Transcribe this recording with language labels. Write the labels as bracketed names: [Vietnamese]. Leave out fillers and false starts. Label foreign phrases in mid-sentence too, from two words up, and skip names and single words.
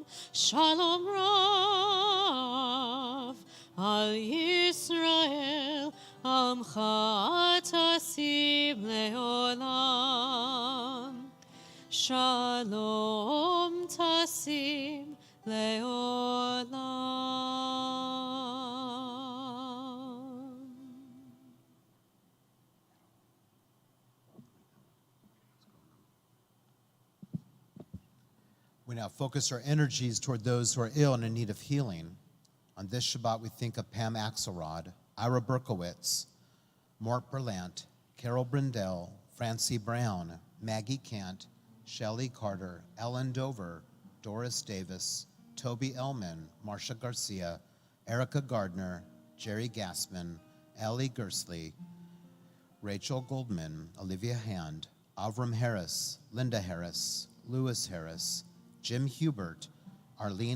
[Hebrew] שלום רב על ישראל, עמך תשים לעולם. שלום תשים לעולם. [English] We now focus our energies toward those who are ill and in need of healing. On this Shabbat, we think of Pam Axelrod, Ira Berkowitz, Mort Berlant, Carol Brindell, Francie Brown, Maggie Kent, Shelley Carter, Ellen Dover, Doris Davis, Toby Ellman, Marcia Garcia, Erica Gardner, Jerry Gassman, Ellie Gersley, Rachel Goldman, Olivia Hand, Avram Harris, Linda Harris, Lewis Harris, Jim Hubert, Arlene